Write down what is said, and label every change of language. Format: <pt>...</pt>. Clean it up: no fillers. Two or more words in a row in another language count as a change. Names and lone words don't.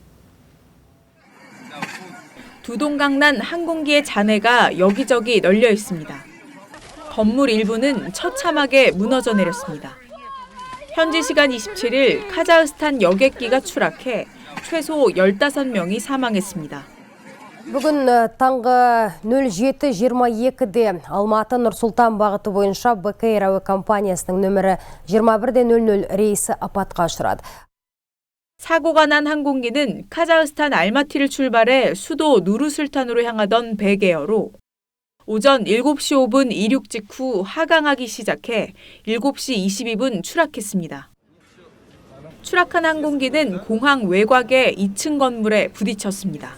<ko>두동강난 항공기의 잔해가 여기저기 널려 있습니다. 건물 일부는 처참하게 무너져 내렸습니다. 현지 시간 27일 카자흐스탄 여객기가 추락해 최소 15명이 사망했습니다.</ko> <kk>Бүгін таңғы 07:22-де Алматы Нұр-Сұлтан бағыты бойынша БК Air әуе компаниясының нөмірі 21:00 рейсі апатқа ұшырады.</kk> <ko>사고가 난 항공기는 카자흐스탄 알마티를 출발해 수도 누르술탄으로 향하던 백에어로 오전 7시 5분 이륙 직후 하강하기 시작해 7시 22분 추락했습니다. 추락한 항공기는 공항 외곽의 2층 건물에 부딪혔습니다.</ko>